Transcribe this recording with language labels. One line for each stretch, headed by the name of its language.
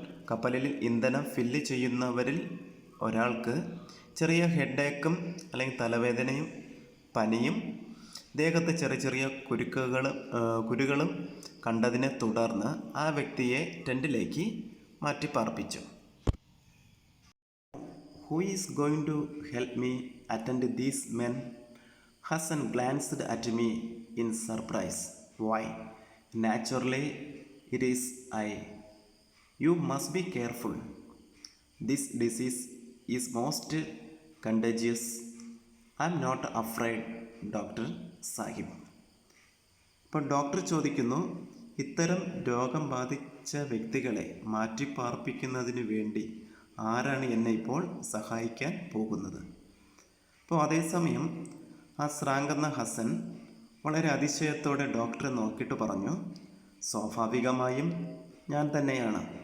Malayalam: കപ്പലിൽ ഇന്ധനം ഫില്ല് ചെയ്യുന്നവരിൽ ഒരാൾക്ക് ചെറിയ ഹെഡേക്കും അല്ലെങ്കിൽ തലവേദനയും പനിയും ദേഹത്ത് ചെറിയ കുരുകളും കണ്ടതിനെ തുടർന്ന് ആ വ്യക്തിയെ ടെൻറ്റിലേക്ക് മാറ്റിപ്പാർപ്പിച്ചു.
English: Who is going to help me attend these men? Hassan glanced at me in surprise. Why? Naturally, it is I. You must be careful. This disease is most contagious. I'm not afraid, Dr. Sahib.
Malayalam: ഇപ്പോൾ doctor ചോദിക്കുന്നു, ഇത്തരം രോഗം ബാധിച്ച വ്യക്തികളെ മാറ്റിപ്പാർപ്പിക്കുന്നതിന് വേണ്ടി ആരാണ് എന്നെ ഇപ്പോൾ സഹായിക്കാൻ പോകുന്നത്? അപ്പോൾ അതേസമയം ആ സ്രാങ്ക് എന്ന ഹസൻ വളരെ അതിശയത്തോടെ ഡോക്ടറെ നോക്കിയിട്ട് പറഞ്ഞു, സ്വാഭാവികമായും ഞാൻ തന്നെയാണ്.